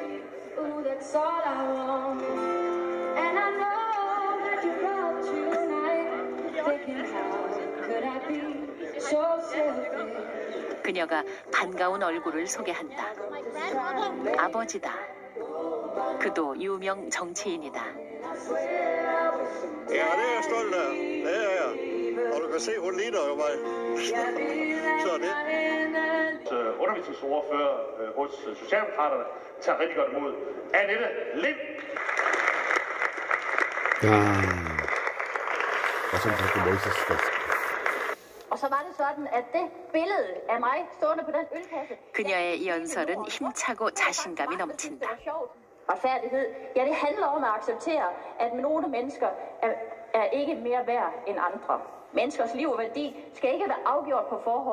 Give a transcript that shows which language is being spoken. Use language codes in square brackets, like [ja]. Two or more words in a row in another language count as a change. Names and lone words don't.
[ko] 그녀가 반가운 얼굴을 소개한다. 아버지다. 그도 유명 정치인이다. [da] Ja, det er jeg stolt af. Det er jeg. Og du kan se, hun ligner jo mig. Så det. Undervisningsordfører hos Socialdemokraterne tager rigtig godt imod Annette Lind. Ja. Og så kan du Moses. Og så var det sådan, at det billede af mig stående på den ølkasse... [ko] 그녀의 연설은 힘차고 자신감이 넘친다. [da] Retfærdighed, ja, det handler om at acceptere, at nogle mennesker er ikke mere værd end andre. Menneskers liv og værdi skal ikke være afgjort på forhånd.